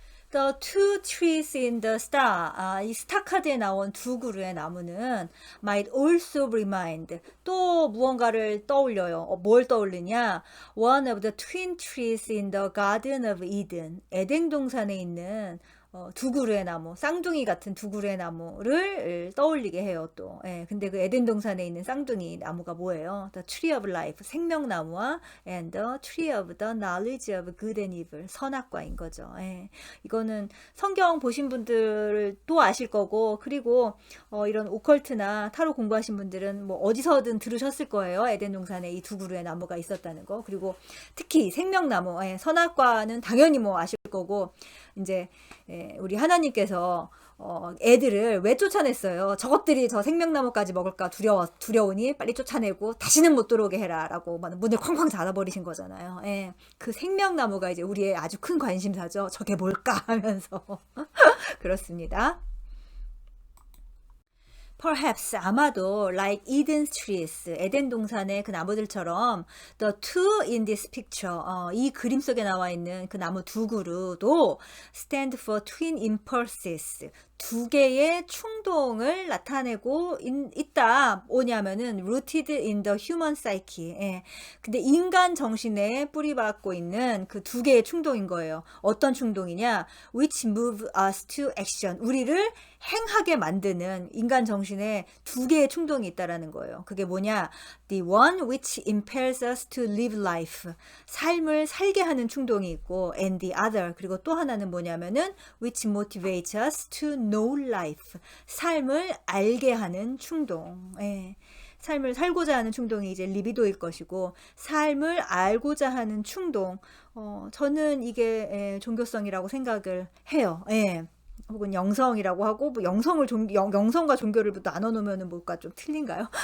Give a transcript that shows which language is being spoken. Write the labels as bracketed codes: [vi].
[en] The two trees in the star, [ko] 이 스타 카드에 나온 두 그루의 나무는 [en] might also remind, [ko] 또 무언가를 떠올려요. 뭘 떠올리냐? [en] One of the twin trees in the Garden of Eden, [ko] 에덴 동산에 있는 두 그루의 나무, 쌍둥이 같은 두 그루의 나무를 떠올리게 해요, 또. 예, 근데 그 에덴 동산에 있는 쌍둥이 나무가 뭐예요? [en] The Tree of Life, [ko] 생명나무와 [en] and the Tree of the Knowledge of Good and Evil, [ko] 선악과인 거죠. 예, 이거는 성경 보신 분들도 아실 거고, 그리고 이런 오컬트나 타로 공부하신 분들은 뭐 어디서든 들으셨을 거예요. 에덴 동산에 이 두 그루의 나무가 있었다는 거. 그리고 특히 생명나무, 선악과는 당연히 뭐 아실 거고, 이제 우리 하나님께서 애들을 왜 쫓아냈어요? 저것들이 저 생명나무까지 먹을까 두려우니 빨리 쫓아내고 다시는 못 들어오게 해라 라고 문을 쾅쾅 닫아버리신 거잖아요. 예, 그 생명나무가 이제 우리의 아주 큰 관심사죠. 저게 뭘까 하면서 그렇습니다. Perhaps 아마도 [en] like Eden's trees [ko] 에덴 동산의 그 나무들처럼 [en] the two in this picture [ko] 이 그림 속에 나와 있는 그 나무 두 그루도 [en] stand for twin impulses [ko] 두 개의 충동을 나타내고 있다. [en] 뭐냐면은 rooted in the human psyche. [ko] 예. 근데 인간 정신에 뿌리박고 있는 그 두 개의 충동인 거예요. 어떤 충동이냐? [en] which move us to action. [ko] 우리를 행하게 만드는 인간 정신에 두 개의 충동이 있다라는 거예요. 그게 뭐냐? [en] The one which impels us to live life. [ko] 삶을 살게 하는 충동이 있고 [en] and the other. [ko] 그리고 또 하나는 뭐냐면은 [en] which motivates us to know life. [ko] 삶을 알게 하는 충동. 예. 삶을 살고자 하는 충동이 이제 리비도일 것이고 삶을 알고자 하는 충동. 저는 이게 종교성이라고 생각을 해요. 예. 혹은 영성이라고 하고 뭐 영성과 종교를 나눠 놓으면은 뭘까 좀 틀린가요?